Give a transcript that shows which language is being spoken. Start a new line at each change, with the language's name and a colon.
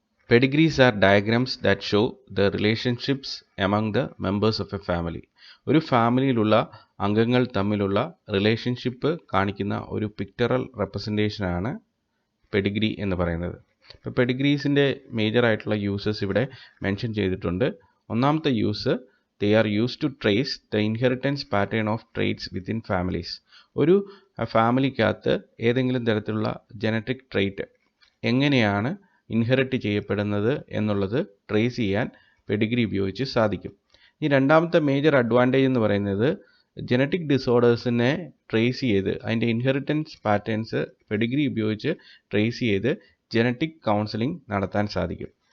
English: Pedigrees are diagrams that show the relationships among the members of a family.
Malayalam: ഒരു ഫാമിലിയിലുള്ള അംഗങ്ങൾ തമ്മിലുള്ള relationship കാണിക്കുന്ന ഒരു പിക്ചറൽ റെപ്രസെൻറ്റേഷനാണ് പെഡിഗ്രി എന്ന് പറയുന്നത്. ഇപ്പോൾ പെഡിഗ്രീസിൻ്റെ മേജർ ആയിട്ടുള്ള യൂസസ് ഇവിടെ മെൻഷൻ ചെയ്തിട്ടുണ്ട്. ഒന്നാമത്തെ use,
English: they are used to trace the inheritance pattern of traits within families.
Malayalam: ഒരു ഫാമിലിക്കകത്ത് ഏതെങ്കിലും തരത്തിലുള്ള ജനറ്റിക് ട്രേറ്റ് എങ്ങനെയാണ് ഇൻഹെറിറ്റ് ചെയ്യപ്പെടുന്നത് എന്നുള്ളത് ട്രേസ് ചെയ്യാൻ പെഡിഗ്രി ഉപയോഗിച്ച് സാധിക്കും. ഈ രണ്ടാമത്തെ മേജർ അഡ്വാൻറ്റേജ് എന്ന് പറയുന്നത് ജനറ്റിക് ഡിസോർഡേഴ്സിനെ ട്രേസ് ചെയ്ത് അതിൻ്റെ ഇൻഹെറിറ്റൻസ് പാറ്റേൺസ് പെഡിഗ്രി ഉപയോഗിച്ച് ട്രേസ് ചെയ്ത് ജനറ്റിക് കൗൺസിലിംഗ് നടത്താൻ സാധിക്കും.